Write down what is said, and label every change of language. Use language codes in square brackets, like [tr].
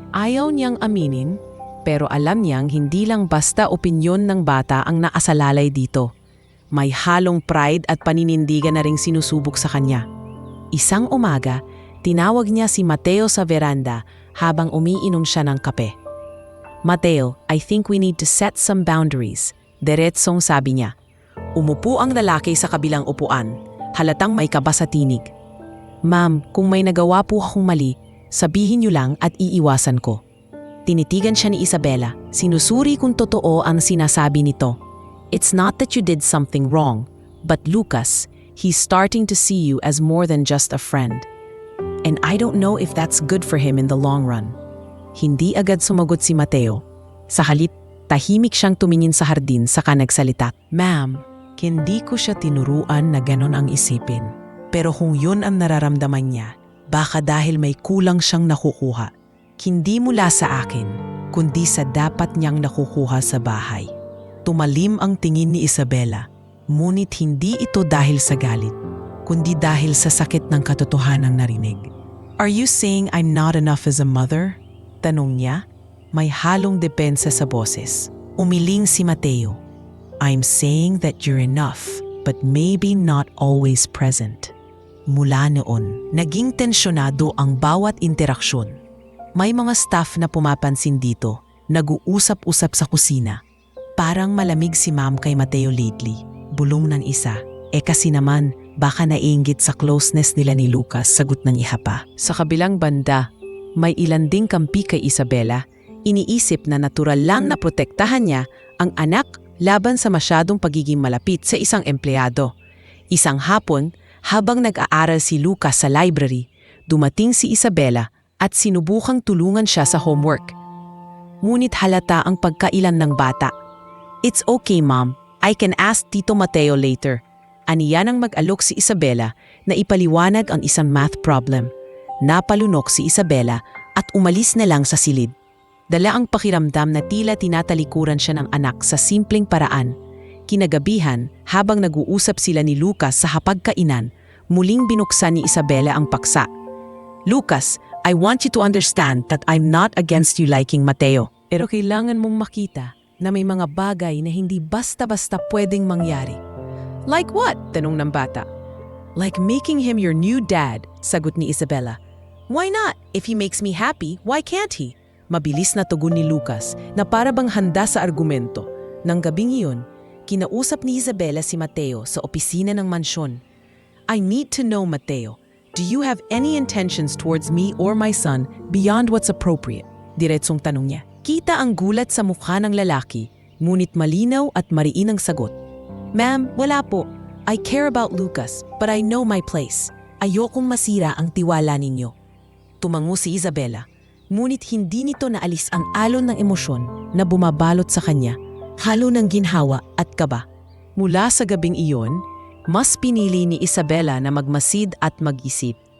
[tl] Ayaw niyang aminin, pero alam niyang hindi lang basta opinyon ng bata ang naasalalay dito. May halong pride at paninindigan na ring sinusubok sa kanya. Isang umaga, tinawag niya si Mateo sa veranda habang umiinom siya ng kape. [en] Mateo, I think we need to set some boundaries. [tl] Diretsong sabi niya. Umupo ang lalaki sa kabilang upuan. Halatang may kaba sa tinig. Ma'am, kung may nagawa po akong mali, sabihin niyo lang at iiwasan ko. Tinitigan siya ni Isabela. Sinusuri kung totoo ang sinasabi nito. [en] It's not that you did something wrong, but Lucas, he's starting to see you as more than just a friend. And I don't know if that's good for him in the long run. [tl] Hindi agad sumagot si Mateo. Sa halip, tahimik siyang tumingin sa hardin saka nagsalita. Ma'am, hindi ko siya tinuruan na ganon ang isipin. Pero kung yun ang nararamdaman niya, baka dahil may kulang siyang nakukuha. Hindi mula sa akin, kundi sa dapat niyang nakukuha sa bahay. Tumalim ang tingin ni Isabela, ngunit hindi ito dahil sa galit, kundi dahil sa sakit ng katotohanang narinig. [en] Are you saying I'm not enough as a mother? [tl] Tanong niya, may halong depensa sa boses. Umiling si Mateo. [en] I'm saying that you're enough, but maybe not always present. [tl] Mula noon, naging tensyonado ang bawat interaksyon. May mga staff na pumapansin dito, nag-uusap-usap sa kusina. Parang malamig si Ma'am kay Mateo lately. Bulong ng isa. Kasi naman, baka naiinggit sa closeness nila ni Lucas, sagot ng iha pa. Sa kabilang banda, may ilan ding kampi kay Isabela. Iniisip na natural lang na protektahan niya ang anak laban sa masyadong pagiging malapit sa isang empleyado. Isang hapon, habang nag-aaral si Lucas sa library, dumating si Isabela at sinubukang tulungan siya sa homework. Ngunit halata ang pagkailan ng bata. [en] It's okay, Mom. I can ask Tito Mateo later. [tl] Aniya nang mag-alok si Isabela na ipaliwanag ang isang math problem. Napalunok si Isabela at umalis na lang sa silid. Dala ang pakiramdam na tila tinatalikuran siya ng anak sa simpleng paraan. Kinagabihan, habang nag-uusap sila ni Lucas sa hapagkainan, muling binuksan ni Isabela ang paksa. [en] Lucas, I want you to understand that I'm not against you liking Mateo. [tl] Pero kailangan mong makita na may mga bagay na hindi basta-basta pwedeng mangyari. [en] Like what? [tl] Tanong ng bata. [en] Like making him your new dad, [tl] sagot ni Isabela. [en] Why not? If he makes me happy, why can't he? [tl] Mabilis na tugon ni Lucas na para bang handa sa argumento. Nang gabing iyon, kinausap ni Isabela si Mateo sa opisina ng mansyon. [en] I need to know, Mateo, do you have any intentions towards me or my son beyond what's appropriate? [tl] Diretsong tanong niya. Kita ang gulat sa mukha ng lalaki, ngunit malinaw at mariin ang sagot. Ma'am, wala po. [en] I care about Lucas, but I know my place. [tl] Ayokong masira ang tiwala ninyo. Tumango si Isabela, ngunit hindi nito naalis ang alon ng emosyon na bumabalot sa kanya, halo ng ginhawa at kaba. Mula sa gabing iyon, mas pinili ni Isabela na magmasid at mag-isip.